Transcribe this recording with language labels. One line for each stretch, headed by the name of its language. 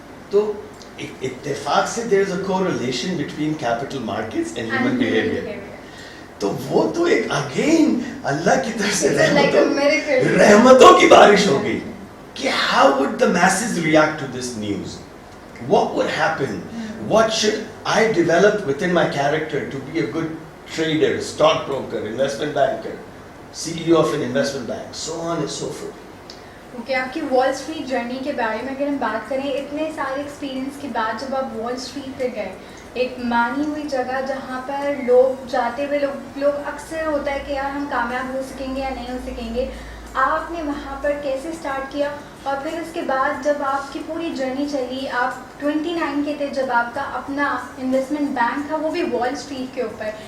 Urdu: تو اتفاق سے
English: there is a correlation between capital markets and human behavior.
Urdu: تو وہ تو ایک اگین اللہ کی طرف سے رحمتوں کی بارش ہو گئی کہ
English: how would the masses react to this news? What would happen? What should I develop within my character to be a good trader, stockbroker, investment banker, CEO of an investment bank, so on and so forth.
Urdu: کہ آپ کی وال street journey کے بارے میں اگر ہم بات کریں, اتنے سارے ایکسپیرینس کے بعد جب آپ وال اسٹریٹ پہ گئے, ایک مانی ہوئی جگہ جہاں پر لوگ جاتے ہوئے لوگ اکثر ہوتا ہے کہ یار ہم کامیاب ہو سکیں گے یا نہیں ہو سکیں گے, آپ نے وہاں پر کیسے اسٹارٹ کیا؟ اور پھر اس کے بعد جب آپ کی پوری جرنی چلی, آپ 29 کے تھے جب آپ کا اپنا انویسٹمنٹ بینک تھا, وہ بھی وال اسٹریٹ کے اوپر.